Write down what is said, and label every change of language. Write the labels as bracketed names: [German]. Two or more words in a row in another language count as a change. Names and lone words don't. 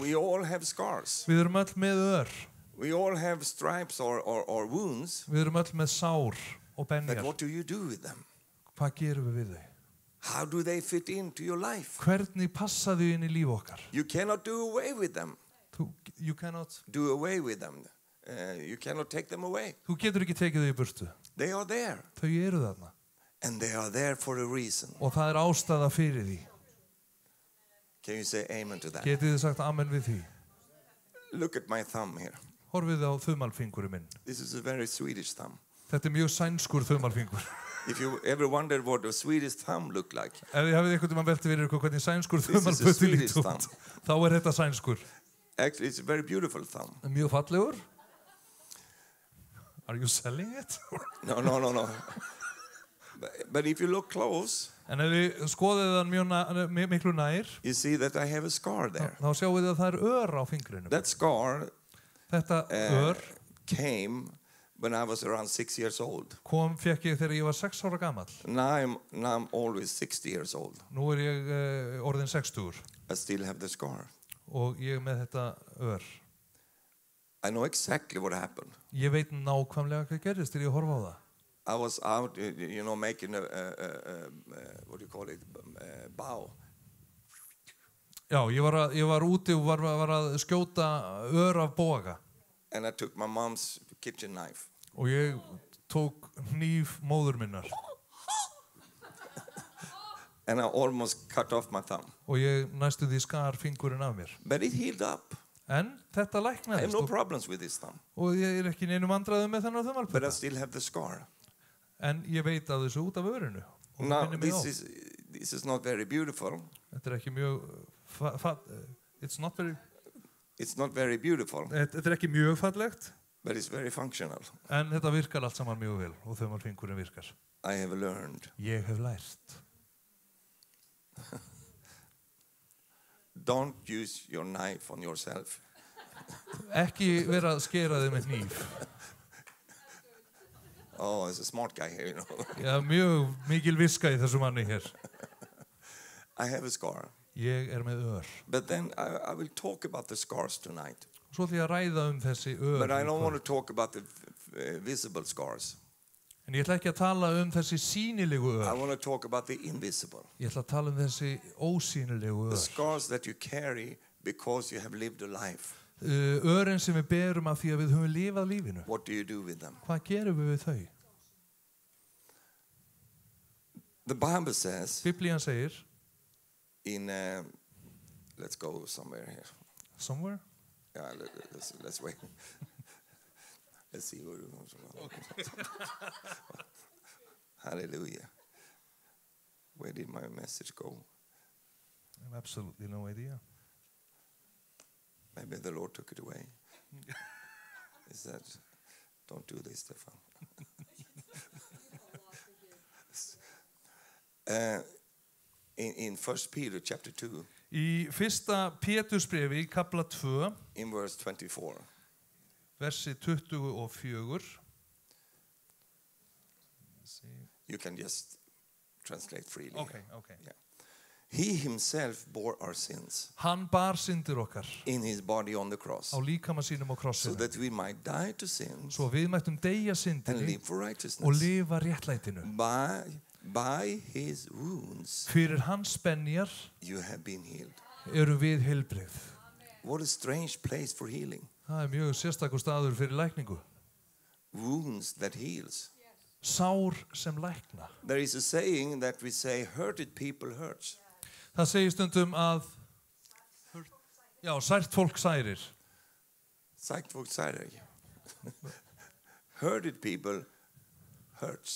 [English] We all have scars. [Icelandic] Við erum öll með ör. [English] We all have stripes or wounds. [Icelandic] Við erum öll með sár og [English] But [Icelandic] benjar. [English] what do you do with them? [Icelandic] Hvað gerum við við þau? [English] How do they fit into your life? [Icelandic] Hvernig passa þau inn í líf okkar? [English] You cannot do away with them. You cannot. Do away with them. You cannot take them away. [Icelandic] Þú getur ekki tekið þau í burtu. [English] They are there. [Icelandic] Þau eru þarna. [English] And they are there for a reason. [Icelandic] Og það er ástæða fyrir því. [English] Can you say amen to that? [Icelandic] Getið þið sagt amen við því? [English] Look at my thumb here. [Icelandic] Horfið á þumalfingurinn minn. [English] This is a very Swedish thumb. [Icelandic] Þetta er mjög sænskur þumalfingur. [English] If you ever wondered what a Swedish thumb looked like, [Icelandic] Ef þið hafið einhvern veginn veltið fyrir ykkur hvernig sænskur [English] This is a [Icelandic] þumalputti [English] Swedish [Icelandic] líkt [English] thumb. [Icelandic] út, þá er þetta sænskur. [English] actually it's a very beautiful thumb. [Icelandic] Mjög fallegur. [English] Are you selling it? No. But if you look close, [Icelandic] En ef við skoðið það mjög miklu nær, [English] you see that I have a scar there. [Icelandic] þá sjáum við að það er ör á fingrinum. [English] That scar [Icelandic] Þetta ör [English] came when I was around 6 years old. [Icelandic] fekk ég þegar ég var 6 ára gamall. [English] Now I'm always 60 years old. [Icelandic] Nú er ég orðin 60 [English] I still have the scar. [Icelandic] og ég er með þetta ör. [English] I know exactly what happened. [Icelandic] Ég veit nákvæmlega hvað gerist þegar ég horfa á það. [English] I was out, making what do you call it, bow. [Icelandic] Já, ég var úti og var að skjóta ör af boga. [English] And I took my mom's kitchen knife. [Icelandic] Og ég tók hníf móður minnar. [English] And I almost cut off my thumb. [Icelandic] Og ég næstu því skar fingurinn af mér. [English] But it healed up. [Icelandic] En þetta [English] I have [Icelandic] læknaðist [English] no problems with this thumb. [Icelandic] og ég neinum vandræðum með þennan [English] But I [Icelandic] þumalputta. [English] still have the scar. [Icelandic] En ég veit af þessu út af örinu. Og það [English] Now, [Icelandic] minnir mig á. [English] this is not very beautiful. [Icelandic] Þetta ekki mjög, [English] it's not very, It's not very beautiful, [Icelandic] þetta ekki mjög fallegt, [English] but it's very functional. [Icelandic] en þetta virkar allt saman mjög vel og þumalfingurinn virkar. [English] I have learned. [Icelandic] Ég hef lært. [English] Don't use your knife on yourself. [Icelandic] Ekki vera að skera þig með hníf. [English] Oh, there's a smart guy here, you know. [Icelandic] Já, mjög mikil viska í þessu manni hér. [English] I have a scar. [Icelandic] Ég með ör. [English] But then I will talk about the scars tonight. [Icelandic] Svo ætla ég að ræða þessi ör. [English] But I don't [Icelandic] í [English] want to [Icelandic] kvöld. [English] talk about the visible scars. [Icelandic] En ég ætla ekki að tala þessi sýnilegu [English] I [Icelandic] ör. [English] want to talk about the invisible. [Icelandic] Ég ætla að tala þessi ósýnilegu [English] The [Icelandic] ör. [English] scars that you carry because you have lived a life. [Icelandic] Örin sem við berum af því að við höfum lifað lífinu. [English] What do you do with them? [Icelandic] Hvað gerum við við þau? [English] The Bible says [Icelandic] Biblían segir, [English] in, let's go somewhere here. somewhere? Yeah, let's wait. Let's see where it goes. Hallelujah. Where did my message go? I have absolutely no idea. Maybe the Lord took it away. He said, don't do this, Stefan. In 1 Peter chapter 2, [Icelandic] Í fyrsta Pétursbrefi í kapla 2, [English] in verse 24, [Icelandic] versi 24. [English] you can just translate freely. Okay. Yeah. He himself bore our sins [Icelandic] Hann bar syndir okkar [English] in his body on the cross, [Icelandic] á líkama sínum á [English] so [Icelandic] krossinu. [English] that we might die to sins [Icelandic] Svo við mættum deyja [English] and [Icelandic] syndinni [English] live for [Icelandic] og [English] righteousness. [Icelandic] lifa réttlætinu. [English] By his wounds [Icelandic] Fyrir hans spenjar [English] you have been healed. [Icelandic] eru við heilbrigð. [English] What a strange place for healing. [Icelandic] Það mjög sérstakur staður fyrir lækningu. [English] Wounds that heals. [Icelandic] Sár sem lækna. [English] There is a saying that we say, hurted people hurts. [Icelandic] Það segir stundum að sært fólk særir. [Swedish] Sagt folk säger det. [English] Hurted people hurts.